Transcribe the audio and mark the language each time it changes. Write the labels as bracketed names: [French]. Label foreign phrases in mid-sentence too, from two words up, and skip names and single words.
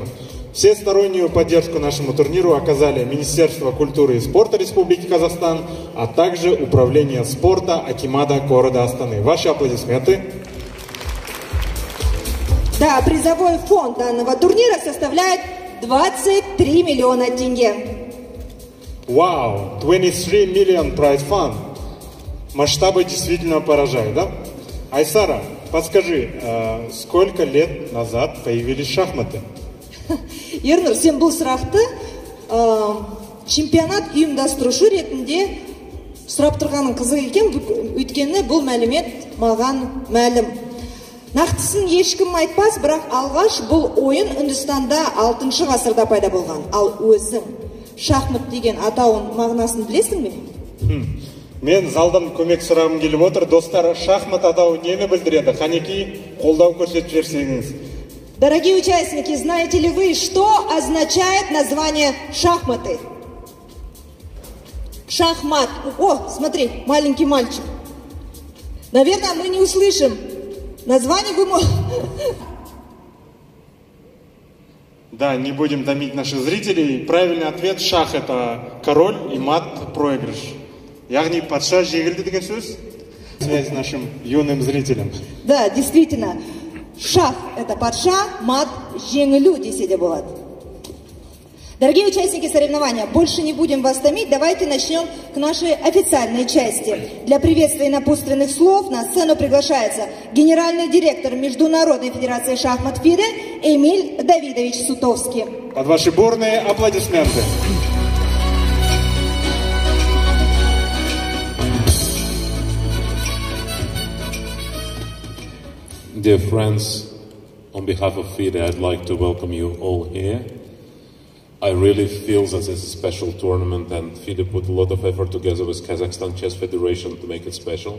[Russian] Всестороннюю поддержку нашему турниру оказали Министерство культуры и спорта Республики Казахстан, а также Управление спорта Акимата города Астаны. Ваши аплодисменты. Да, призовой фонд данного турнира составляет 23 миллиона тенге. [English] Вау, 23 million prize fund. [Russian] Масштабы действительно поражают, да? Айсара, подскажи, сколько лет назад появились шахматы? [Kazakh] Ернур, сен бұл сұрақты чемпионат ұйымдастырушы ретінде сұрап тұрғаның қызық екен, өйткені бұл мәлімет маған мәлім. Нақтысын ешкім айтпас, бірақ алғаш бұл ойын Үндістанда 6 ғасырда пайда болған. Ал өзің шахмат деген атауын мағынасын білесің бе? Мен залдан көмек сұрағым келіп отыр. Достар, шахмат атауы нені білдіреді? Қанеки қолдау көрсетіп жіберсеңіз. [Russian] Дорогие участники, знаете ли вы, что означает название шахматы? Шахмат. О, смотри, маленький мальчик. Наверное, мы не услышим. Название вы можете... Да, не будем томить наших зрителей. Правильный ответ — шах — это король и мат — проигрыш. [Kazakh] Яғни патша жеңілді деген сөз? [Russian] Связь с нашим юным зрителям. Да, действительно. Шах – это патша, мат – [Kazakh] жеңілу десе де болады. [Russian] Дорогие участники соревнования, больше не будем вас томить, давайте начнем к нашей официальной части. Для приветствия напутственных слов на сцену приглашается генеральный директор Международной федерации шахмат ФИДЕ Эмиль Давидович Сутовский. Под ваши бурные аплодисменты. [English] Dear friends, on behalf of FIDE, I'd like to welcome you all here. I really feel that it's a special tournament, and FIDE put a lot of effort together with Kazakhstan Chess Federation to make it special.